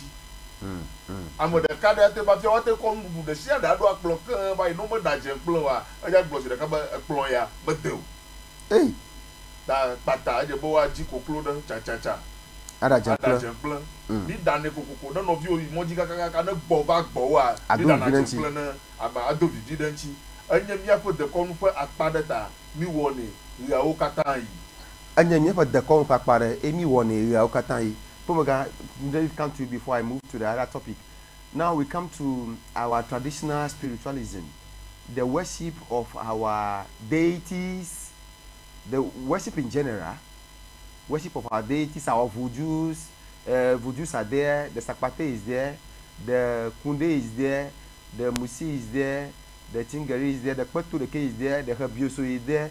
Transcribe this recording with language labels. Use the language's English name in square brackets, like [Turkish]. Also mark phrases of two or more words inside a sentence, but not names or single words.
[Ewe] Ame ɖeka ɖe te ba fia woate kɔ nuɖuɖu ɖe sia ɖe aɖo akplɔ ke va yi no me da DZEKPLE wa eya gblɔ zi ɖeka be ekplɔ ya mede o. Ta kpata edze be woadzi koklo ɖe tsatsa. Ada DZEKPLE. Mi dane kokoko ne nɔviwo yi mɔdzi kakaka ne gbɔ va gbɔ wa. Mi dana DZEKPLE ne aba ado vivi ɖe ŋuti. Enye míaƒe dekɔnu ƒe akpa ɖe ta mi wɔnɛ ɣeawo katã yi. Enye míaƒe dekɔnu ƒe akpa ɖe emi wɔnɛ ɣeawo katã yi. [English] Kpomegah, let me come to you before I move to the other topic. Now we come to our traditional spiritualism, the worship of our deities, the worship in general, worship of our deities, our voodoos. Voodoos are there, the Sakpate is there, the Kunde is there, the Musi is there, the Tingari is there, the Kpetuleke is there, the Hebioso is there.